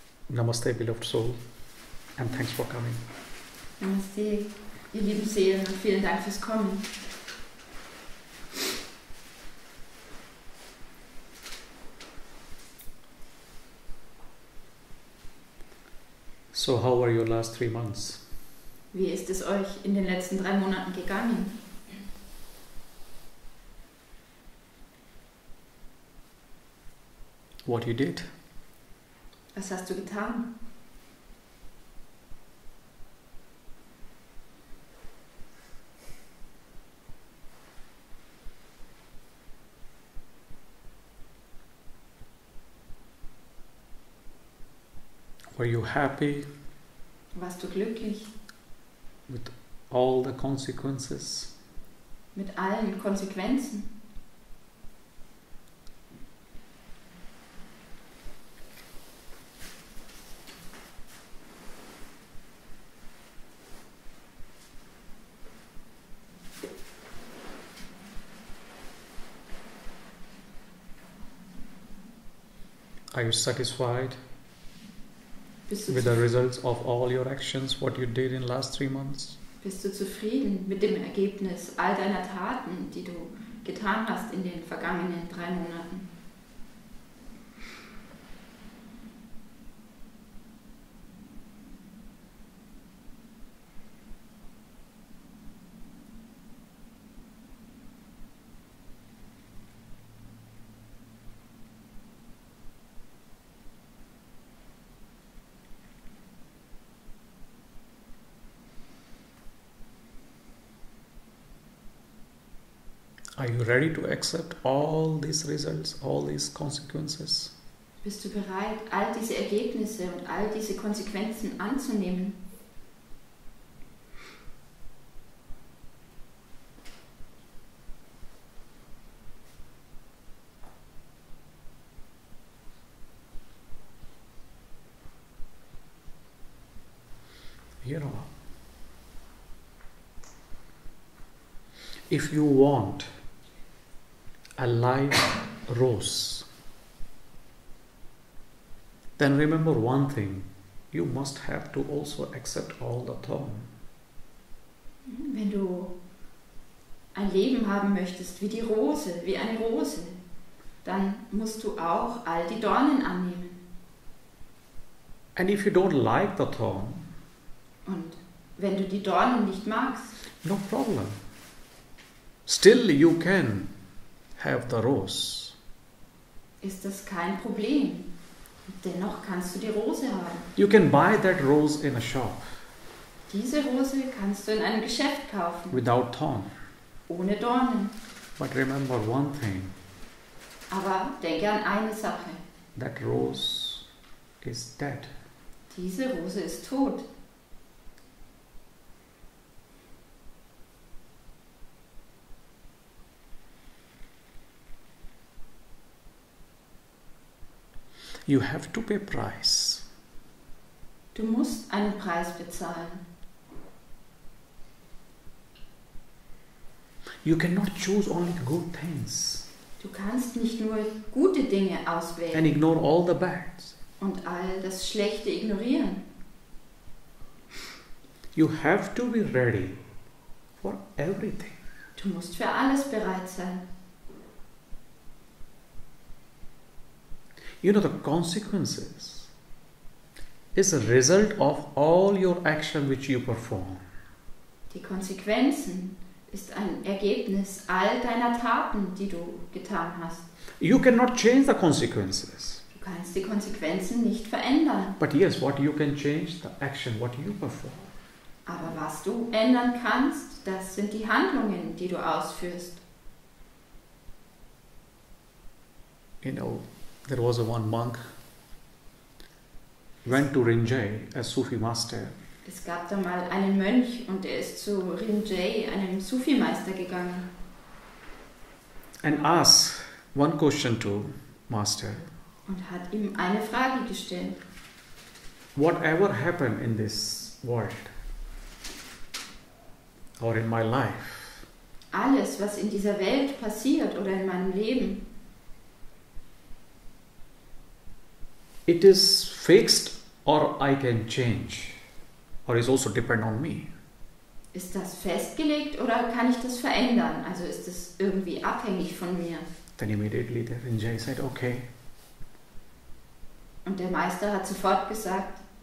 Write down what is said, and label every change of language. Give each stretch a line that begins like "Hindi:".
English: Namaste, beloved soul, and thanks for coming.
German: Namaste, ihr lieben Seelen, und vielen Dank fürs Kommen.
English: So, how were your last 3 months?
German: Wie ist es euch in den letzten 3 Monaten gegangen?
English: What you did?
German: Was hast du getan?
English: Were you happy
German: Warst du glücklich
English: with all the consequences?
German: mit allen Konsequenzen?
English: Are you satisfied
German: Bist du,
English: with the results of all your actions, what you did in last 3 months?
German: bist du zufrieden mit dem Ergebnis all deiner Taten, die du getan hast in den vergangenen 3 Monaten?
English: Are you ready to accept all these results, all these consequences?
German: Bist du bereit, all diese Ergebnisse und all diese Konsequenzen anzunehmen?
English: You know, if you want a live rose, then remember one thing, you must have to also accept all the thorn.
German: Wenn du ein Leben haben möchtest wie die Rose, wie eine Rose, dann musst du auch all die Dornen annehmen.
English: And if you don't like the thorn,
German: Und wenn du die Dornen nicht magst,
English: no problem. Still you can have the rose.
German: ist das kein Problem. Dennoch kannst du die Rose haben.
English: You can buy that rose in a shop
German: Diese Rose kannst du in einem Geschäft kaufen,
English: without thorn.
German: ohne Dornen.
English: But remember one thing,
German: Aber denke an eine Sache.
English: that rose is dead.
German: Diese Rose ist tot.
English: You have to pay price.
German: Du musst einen Preis bezahlen.
English: You cannot choose only good things
German: Du kannst nicht nur gute Dinge
English: and
German: auswählen
English: ignore all the bad.
German: und all das Schlechte ignorieren.
English: You have to be ready for everything.
German: Du musst für alles bereit sein.
English: You know, the consequences is a result of all your action which you perform.
German: Die Konsequenzen ist ein Ergebnis all deiner Taten, die du getan hast.
English: You cannot change the consequences.
German: Du kannst die Konsequenzen nicht verändern.
English: But yes, what you can change, the action, what you perform.
German: Aber was du ändern kannst, das sind die Handlungen, die du ausführst.
English: You know, there was one monk went to Rinjai, a Sufi master,
German: Es gab da mal einen Mönch und er ist zu Rinjai, einem Sufi-Meister, gegangen
English: and asked one question to master.
German: und hat ihm eine Frage gestellt.
English: Whatever happened in this world or in my life,
German: Alles, was in dieser Welt passiert oder in meinem Leben,
English: it is fixed or I can change, or is also depend on me.
German: Ist das festgelegt oder kann ich das verändern? Also ist es irgendwie abhängig von mir?
English: Then immediately the Rinjai said, okay,
German: Und der Meister hat sofort gesagt,